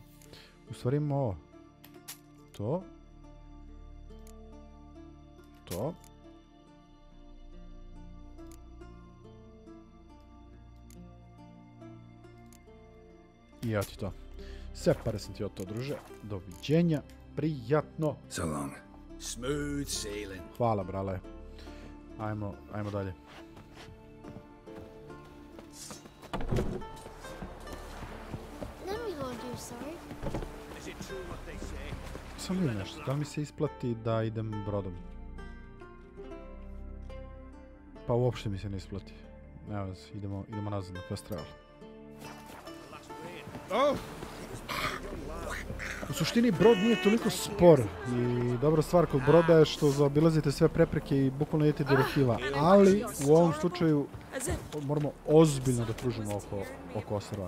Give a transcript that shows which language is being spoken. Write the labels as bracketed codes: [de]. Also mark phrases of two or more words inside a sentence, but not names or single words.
[sr] U stvari imamo ovo. To. To. I evo ti to. Sve pare sam ti od to, druže. Doviđenja. Prijatno. [en] So long. Smooth sailing. [sr] Hvala, brale. Ajmo dalje. [en] Let me hold you, sorry. Is it true what they say? [sr] Sam vidim nešto. Da li mi se isplati da idem brodom? Pa uopšte mi se ne isplati. Evo, idemo nazad na [en] fast travel. [sr] U suštini brod nije toliko spor i dobra stvar kod broda je što zaobilazite sve prepreke i bukvalno idete direktiva, ali u ovom slučaju moramo ozbiljno da pružimo oko ostrva.